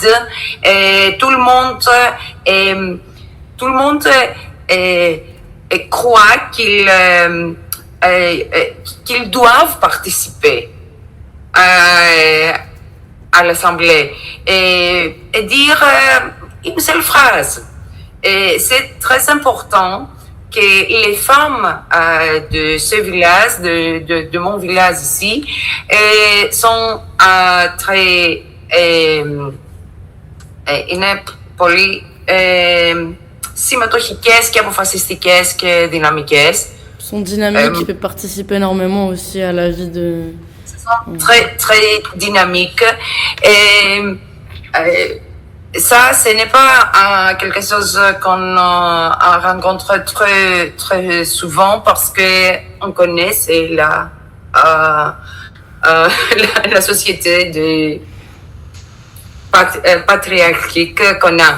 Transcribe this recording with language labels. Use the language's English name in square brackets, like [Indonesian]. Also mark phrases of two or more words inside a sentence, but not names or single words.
[French] Tout le monde croit qu'ils doivent participer à l'Assemblée et dire une seule phrase. Et c'est très important que les femmes de ce village, de mon village ici, sont très [Greek] είναι πολύ συμμετοχικές και αποφασιστικές και δυναμικές. [French] Sont dynamiques, qui peuvent participer énormément aussi à la vie de... Très, très dynamiques. Et ça, ce n'est pas quelque chose qu'on rencontre très, très souvent parce que on connaît, c'est la société patriarchique qu'on a.